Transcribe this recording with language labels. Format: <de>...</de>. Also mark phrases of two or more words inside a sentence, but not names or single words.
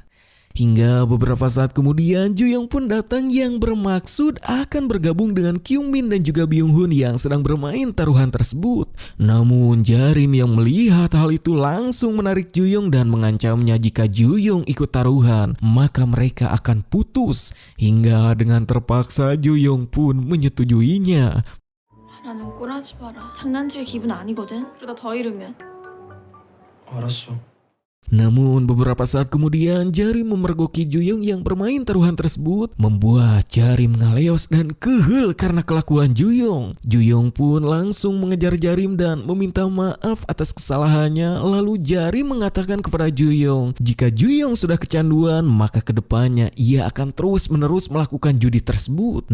<id>Hingga beberapa saat kemudian Juyong pun datang yang bermaksud akan bergabung dengan Kyungmin dan juga Byung-hun yang sedang bermain taruhan tersebut. Namun Jarim yang melihat hal itu langsung menarik Juyong dan mengancamnya jika Juyong ikut taruhan maka mereka akan putus. Hingga dengan terpaksa Juyong pun menyetujuinya.</id> <ko>나는 꼴하지 마라. 장난칠 기분 아니거든. 그러다 더 이르면. 알았어.</ko> <id>Namun beberapa saat kemudian Jarim memergoki Juyong yang bermain taruhan tersebut, membuat Jarim ngaleos dan kehel karena kelakuan Juyong. Juyong pun langsung mengejar Jarim dan meminta maaf atas kesalahannya. Lalu Jarim mengatakan kepada Juyong jika Juyong sudah kecanduan maka kedepannya ia akan terus-menerus melakukan judi tersebut.</id>